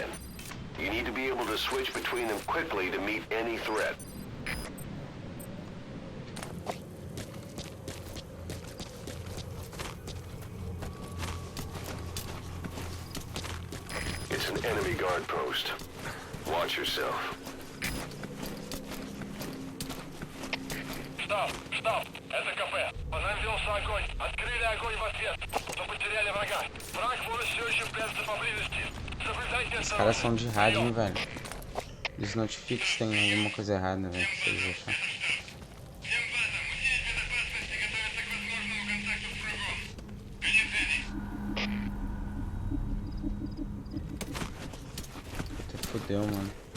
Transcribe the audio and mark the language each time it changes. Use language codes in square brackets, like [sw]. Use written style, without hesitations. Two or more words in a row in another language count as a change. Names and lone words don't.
[en] You need to be able to switch between them quickly to meet any threat. It's an enemy guard post. Watch yourself. [ru] Штаб, это КП. Занялся огонь. Открыли огонь в ответ. Но потеряли врага. Враг может все еще прятаться поблизости. Соблюдайте [pt] Os caras são de rádio, hein, velho. Eles notificam se tem alguma coisa errada, velho. Se eles acharem. Até fodeu, mano.